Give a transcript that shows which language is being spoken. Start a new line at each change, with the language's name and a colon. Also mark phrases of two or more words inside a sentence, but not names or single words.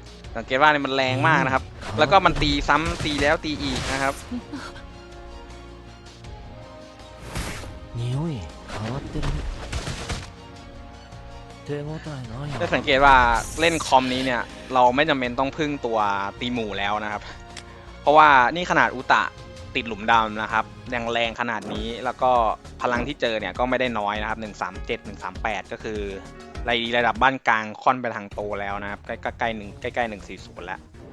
Thai: สังเกตว่าเนี่ยมันแรงมากนะครับ แล้วก็มันตีซ้ำตีแล้วตีอีกนะครับ
Japanese: 匂い変わってるね手応えないな
Thai: จะสังเกตว่าเล่นคอมนี้เนี่ยเราไม่จำเป็นต้องพึ่งตัวตีหมู่แล้วนะครับ เพราะว่านี่ขนาดอุตะติดหลุมดำนะครับยังแรงขนาดนี้แล้วก็พลังที่เจอเนี่ยก็ไม่ได้น้อยนะครับ137 138ก็คือระดับบ้านกลางค่อนไปทางโตแล้วนะครับใกล้140แล้ว